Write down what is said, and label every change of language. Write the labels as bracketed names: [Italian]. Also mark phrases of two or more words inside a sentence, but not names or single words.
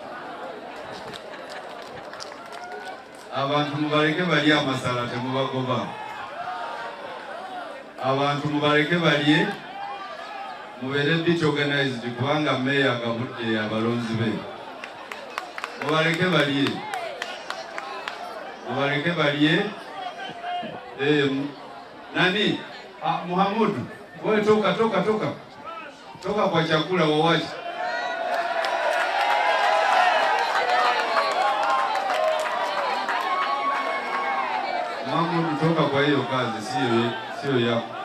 [Ganda] Abantu mubaleke bali amasala temubagoba. Abantu mubaleke bali mubeere [English] bit organized [Ganda] kubanga meya agabudde abalonzi be. Mubaleke bali. Mubaleke bali. [Swahili] Nani? Muhammadu. Wewe toka kwa chakula wawachi. Muhammadu toka kwa hiyo kazi, sio yako.